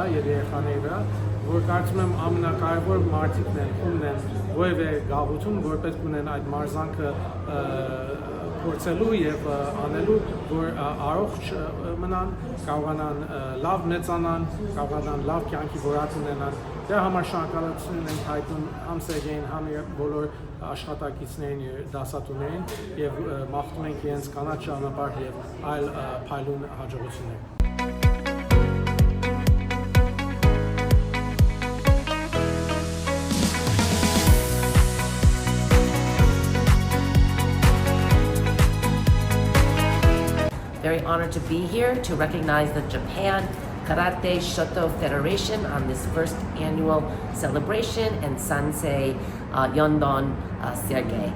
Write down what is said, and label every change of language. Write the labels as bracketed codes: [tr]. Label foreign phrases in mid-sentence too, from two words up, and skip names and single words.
[hy] եւ երեխաների վրա, որ կարծում եմ ամենակարևոր մարտիկն են, ումն են որևէ գաղութում, որ պետք ունեն այդ մարզանքը փորձելու եւ անելու, որ առողջ մնան, կարողանան լավ մեծանան, կարողանան լավ կյանքի որակ ունենան։ Դրա համար շնորհակալություն ենք հայտնում համ Սերգեյին, համ բոլոր աշխատակիցներին, դասատուներին եւ մաղթում ենք իրենց կանաչ ճանապարհ եւ այլ փայլուն հաջողություններ։ [en] Very honored to be here to recognize the Japan Karate Shoto Federation on this first annual celebration and Sansei Yondon Sergei.